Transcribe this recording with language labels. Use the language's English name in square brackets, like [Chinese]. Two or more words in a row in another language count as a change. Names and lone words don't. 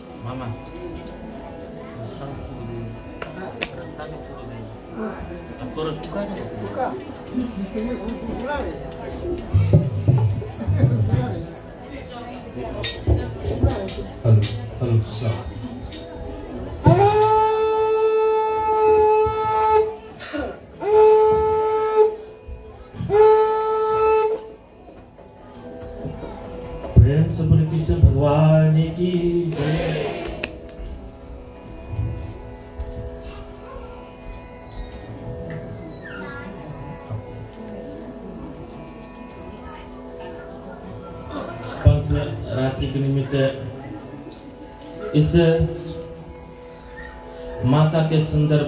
[Indonesian] Mama. Rasanya sudah deh. Aku harus buka deh. Buka. Ini buka deh. Halo, halo, selamat. [Hindi] प्रेम सबर कृष्ण भगवान की जय। रात्रि के निमित्त इस माता के सुंदर